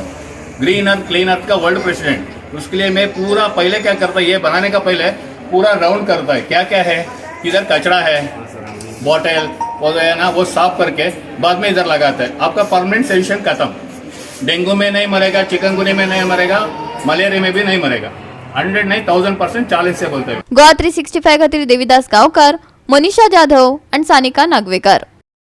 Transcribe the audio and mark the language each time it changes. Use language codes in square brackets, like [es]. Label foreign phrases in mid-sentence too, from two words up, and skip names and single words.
[hi] ग्रीन अर्थ क्लीन अर्थ का [en] world president. [hi] उसके लिए मैं पूरा पहले क्या करता है, ये बनाने का पहले पूरा राउंड करता है. क्या क्या है, किधर कचरा है, बॉटल वो है ना, वो साफ करके बाद में इधर लगाता है. आपका [en] permanent solution [hi] खत्म. डेंगू में नहीं मरेगा, चिकनगुनिया में नहीं मरेगा, मलेरिया में भी नहीं मरेगा. 100 नहीं 1000% चैलेंज से बोलते हैं. [kok] गोवा 365 खातीर देविदास गांवकार, मनीषा जाधव आणि सानिका नागवेकर.